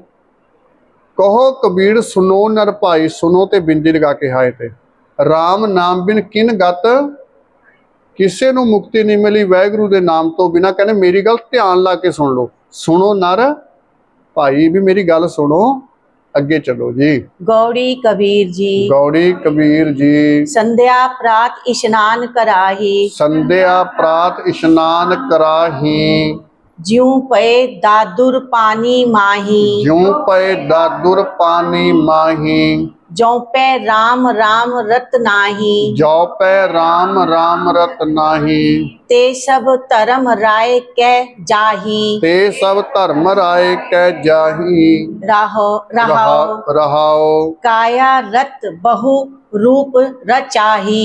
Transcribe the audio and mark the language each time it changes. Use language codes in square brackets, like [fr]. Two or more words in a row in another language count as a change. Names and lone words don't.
[pa] ਕਹੋ ਕਬੀਰ ਸੁਨੋ ਨਰ ਭਾਈ, ਸੁਨੋ ਤੇ ਬਿੰਦੀ ਲਗਾ ਕੇ ਹਾਏ ਤੇ, ਰਾਮ ਨਾਮ ਬਿਨ ਕਿਨ ਗਤ। ਕਿਸੇ ਨੂੰ ਮੁਕਤੀ ਨਹੀਂ ਮਿਲੀ ਵਾਹਿਗੁਰੂ ਦੇ ਨਾਮ ਤੋਂ ਬਿਨਾਂ। ਕਹਿੰਦੇ ਮੇਰੀ ਗੱਲ ਧਿਆਨ ਲਾ ਕੇ ਸੁਣ ਲਓ, ਸੁਣੋ ਨਰ ਭਾਈ ਵੀ ਮੇਰੀ ਗੱਲ ਸੁਣੋ, ਅੱਗੇ ਚਲੋ ਜੀ। ਗੌੜੀ ਕਬੀਰ ਜੀ, ਗੌੜੀ ਕਬੀਰ ਜੀ। ਸੰਧਿਆ ਪ੍ਰਾਤ ਇਸ਼ਨਾਨ ਕਰਾਹੀ, ਸੰਧਿਆ ਪ੍ਰਾਤ ਇਸ਼ਨਾਨ ਕਰਾਹੀ, ਜਿਉਂ ਪੇ ਦਾਦੁਰ ਪਾਣੀ ਮਾਹੀ, ਜਿਉ ਪਏ ਦਾਦੁਰ ਪਾਣੀ ਮਾਹੀ। ਜੌ ਪੇ ਰਾਮ ਰਾਮ ਰਤ ਨਾਹੀ, ਜੋ ਪੈ ਰਾਮ ਰਾਮ ਰਤ ਨਾਹੀ, ਤੇ ਸਬ ਧਰਮ ਰਾਇ ਕੈ ਜਾਹੀ, ਤੇ ਸਬ ਧਰਮ ਰਾਇ ਕੈ ਜਾਹੀ। ਰਾਹੋ ਰਹਾਓ रहाओ ਕਾਇਆ ਰਤ ਬਹੁ ਰੂਪ ਰਚਾਹੀ,